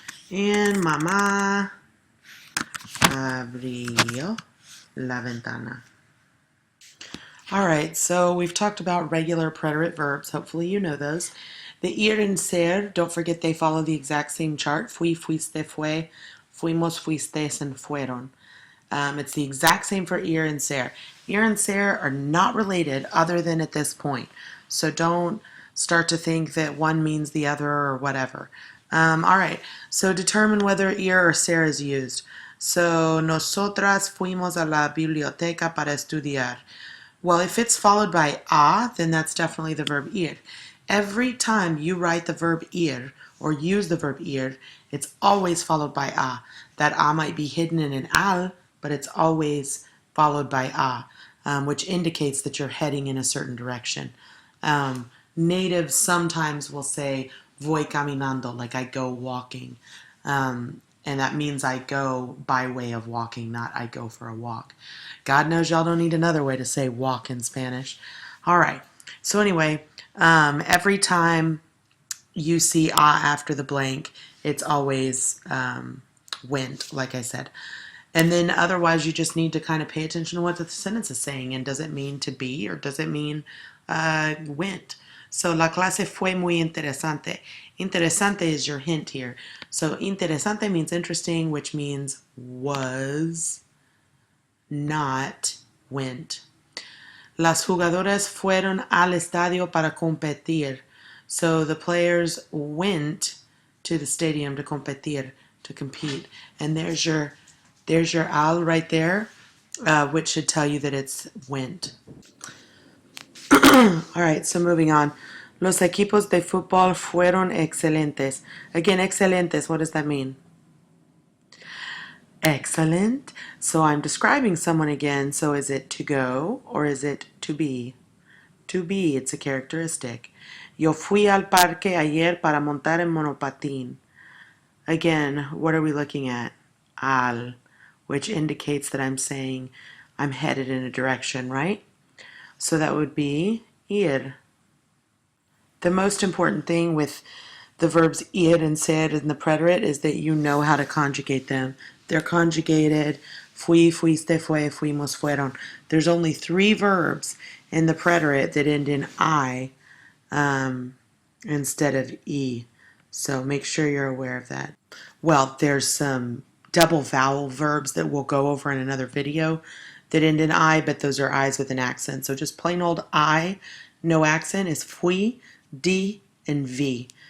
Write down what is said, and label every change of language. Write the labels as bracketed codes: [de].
[es] And mamá abrió la ventana. [en] All right, so we've talked about regular preterite verbs. Hopefully you know those. The ir and ser, don't forget they follow the exact same chart. [es] Fui, fuiste, fue, fuimos, fuistes, and fueron. [en] It's the exact same for ir and ser. Ir and ser are not related other than at this point. So don't start to think that one means the other or whatever. All right, so determine whether ir or ser is used. [es] So, nosotras fuimos a la biblioteca para estudiar. [en] Well, if it's followed by a, then that's definitely the verb ir. Every time you write the verb ir or use the verb ir, it's always followed by a. That a might be hidden in an al, but it's always followed by a, which indicates that you're heading in a certain direction. Natives sometimes will say [es] voy caminando, [en] like I go walking. And that means I go by way of walking, not I go for a walk. God knows y'all don't need another way to say walk in Spanish. All right. So anyway, every time you see after the blank, it's always went, like I said. And then otherwise, you just need to kind of pay attention to what the sentence is saying. And does it mean to be or does it mean went? [es] So la clase fue muy interesante. [en] Interesante is your hint here. So interesante means interesting, which means was, not went. [es] Las jugadoras fueron al estadio para competir. [en] So the players went to the stadium to competir, to compete. And there's your al right there, which should tell you that it's went. All right, so moving on. [es] Los equipos de fútbol fueron excelentes. [en] Again, excelentes, what does that mean? Excellent. So I'm describing someone again. So is it to go or is it to be? To be, it's a characteristic. [es] Yo fui al parque ayer para montar en monopatín. [en] Again, what are we looking at? Al, which indicates that I'm saying I'm headed in a direction, right? So that would be ir. The most important thing with the verbs ir and ser and the preterite is that you know how to conjugate them. They're conjugated. [es] Fui, fuiste, fue, fuimos, fueron. [en] There's only 3 verbs in the preterite that end in I instead of e. So make sure you're aware of that. Well, there's some double vowel verbs that we'll go over in another video that end in I, but those are I's with an accent. So just plain old I, no accent, is fui, di, and vi.